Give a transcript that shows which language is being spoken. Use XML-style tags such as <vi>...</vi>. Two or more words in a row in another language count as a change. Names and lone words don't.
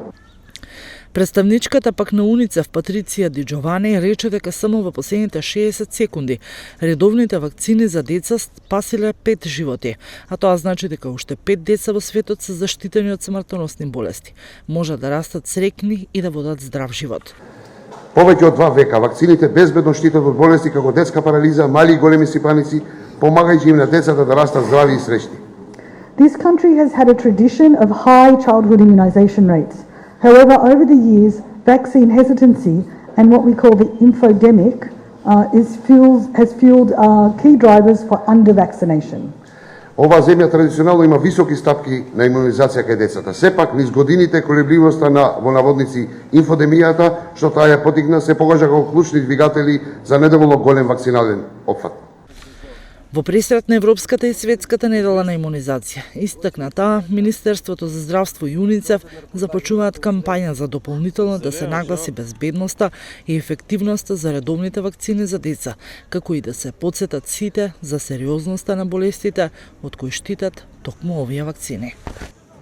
<mk>Представничката пак на УНИЦЕФ Патриција Ди Джовани рече дека само во последните 60 секунди редовните вакцини за деца спасиле 5 животи, а тоа значи дека уште 5 деца во светот се заштитени од смртоносни болести. Може да растат среќни и да водат здрав живот. Повеќе од 2 века вакцините безбедно штитат од болести како детска парализа, мали и големи сипаници, помагајќи им на децата да растат здрави и среќни.</mk> <en>This country has had a tradition of high childhood immunization rates. However, over the years, vaccine hesitancy and what we call the infodemic has fueled key drivers for under-vaccination.</en> <mk>Оваа земја традиционално има високи стапки на имунизација кај децата. Сепак, низ годините колебливоста на во наводници инфодемијата, што таа ја потикна, се покажа како клучни двигатели за недоволно голем вакцинален опфат. Во пресрет на Европската и Светската недела на имунизација, истакна таа, Министерството за здравство и УНИЦЕФ започнуваат кампања за дополнително да се нагласи безбедноста и ефективноста за редовните вакцини за деца, како и да се потсетат сите за сериозноста на болестите од кои штитат токму овие вакцини.</mk>